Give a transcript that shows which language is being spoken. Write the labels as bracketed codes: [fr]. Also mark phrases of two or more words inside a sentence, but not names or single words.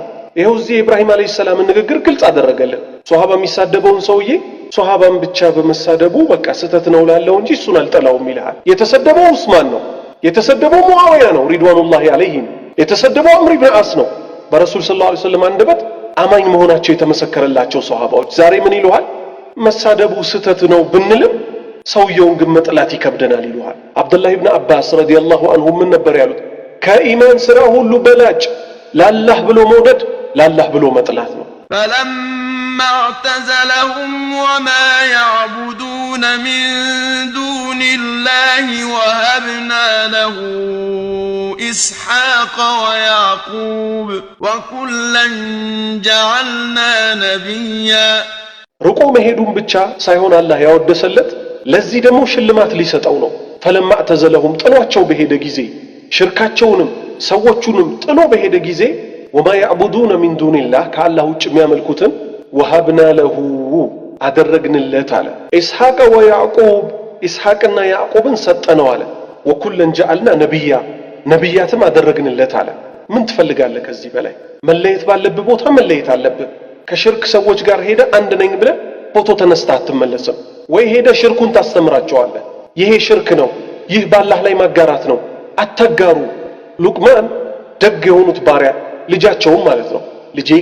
[am] ይሄው እዚህ ኢብራሂም [ar] عليه السلام [am] ንግግር ግልጽ አደረገልን። ሷሃባ የሚሳደበውን ሰውዬ ሷሃባን ብቻ በመሳደቡ በቃ ስተት ነው ላለው እንጂ እሱን አልጠላውም ይላል። የተሰደበው ዑስማን ነው፣ የተሰደበው ሙአዊያ ነው [ar] رضوان الله عليهم፣ [am] የተሰደበው አምር ኢብኑ አስ ነው። በረሱል [ar] صلى الله عليه وسلم [am] አንደበት አማኝ መሆናቸው የተመሰከረላቸው ሷሃባዎች ዛሬ ምን ይሉሃል? መሳደቡ ስተት ነው ብንልም ሰውየውን ግን መጥላት ይከብደናል ይሉሃል። አብዱላህ ኢብኑ አባስ [ar] رضي الله عنه [am] ምን ነበር ያሉት? ከኢማን ስራ ሁሉ በላጭ ላላህ ብሎ መውደድ ላላህ ብሎ መጥላት ነው። [ar] فلما اعتزلهم وما يعبدون من دون الله وهبنا له إسحاق ويعقوب وكلا جعلنا نبيا [am] ርቆ መሄዱን ብቻ ሳይሆን አላህ ያወደሰለት ለዚህ ደግሞ ሽልማት ሊሰጠው ነው። [ar] فلما اعتزلهم [am] ጥሏቸው በሄደ ጊዜ ሽርካቸውንም ሰዎቹንም ጥሎ በሄደ ጊዜ [ar] وما يعبدون من دون الله كالله [am] ውጭ የሚያመልኩትን [ar] وهبنا له [am] አደረግንለት አለ። ኢስሐቅ ወያዕቁብ ኢስሐቅና ያዕቁብን ሰጠነው አለ። [ar] وكلن جعلنا نبيا [am] ነብያትም አደረግንለት አለ። ምን ትፈልጋለህ ከዚህ በላይ? መለየት ባለብህ ቦታ መለየት አለብህ። ከሽርክ ሰዎች ጋር ሄደ አንድ ነኝ ብለህ ፎቶ ተነስተህ አትመለስም ወይ? ሄደ ሽርኩን ታስተምራቸዋለህ። ይሄ ሽርክ ነው፣ ይህ በአላህ ላይ ማጋራት ነው፣ አታጋሩ። ሉቅማን ደግ የሆኑት ባሪያ ልጃቸውም ማለት ነው ልጄ